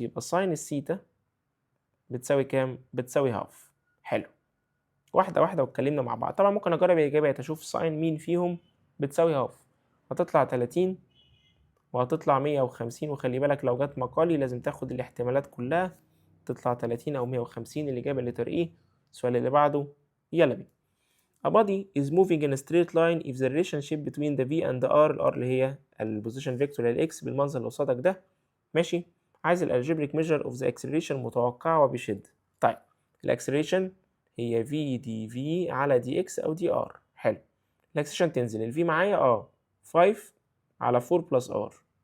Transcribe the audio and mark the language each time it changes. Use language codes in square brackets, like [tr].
[ar] يبقى ساين السيتا بتساوي كام؟ بتساوي هاف. حلو، واحدة واحدة واتكلمنا مع بعض. طبعا ممكن أجرب الإجابات أشوف ساين مين فيهم بتساوي هاف. هتطلع 30 وهتطلع 150. وخلي بالك لو جت مقالي لازم تاخد الاحتمالات كلها. تطلع 30 أو 150. الإجابة اللي ترقيه. السؤال اللي بعده، يلا بينا. [en] A body is moving in a straight line if the relationship between the V and the R. [ar] ال R اللي هي البوزيشن فيكتور للإكس بالمنظر اللي قصادك ده. ماشي، عايز الالجبريك ميجر اوف ذا اكسلريشن متوقعة وبشدة. طيب الاكسلريشن هي في دي في على دي اكس او دي ار. حلو، الاكسلريشن تنزل الفي معايا 5 على 4 بلس ار.